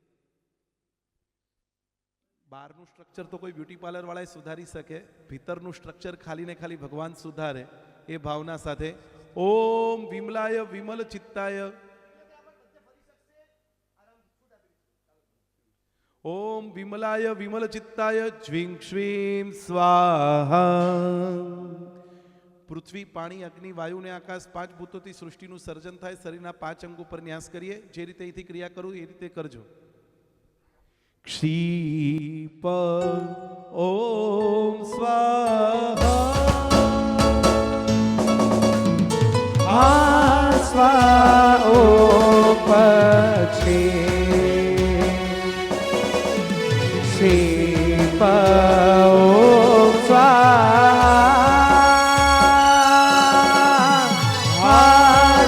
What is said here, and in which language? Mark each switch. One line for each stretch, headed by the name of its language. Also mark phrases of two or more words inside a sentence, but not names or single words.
Gujarati: બહારનું સ્ટ્રક્ચર તો કોઈ બ્યુટી પાર્લર વાળા સુધારી શકે, ભીતરનું સ્ટ્રક્ચર ખાલી ને ખાલી ભગવાન સુધારે એ ભાવના સાથે
Sanskrit: ओम विमलाय विमल चित्ताय ओम विमलाय विमल चित्ताय ज्विंग श्वीम स्वाहा.
Gujarati: પૃથ્વી પાણી અગ્નિ વાયુ ને આકાશ પાંચ ભૂતોથી સૃષ્ટિનું સર્જન થાય. શરીરના પાંચ અંગ ઉપર ન્યાસ કરીએ. જે રીતે અહીંથી ક્રિયા કરું એ રીતે કરજો.
Sanskrit: क्षीप ओम स्वाहा.
Gujarati: સ્વા ઓમ પછી શીપ ઓમ સ્વાહા.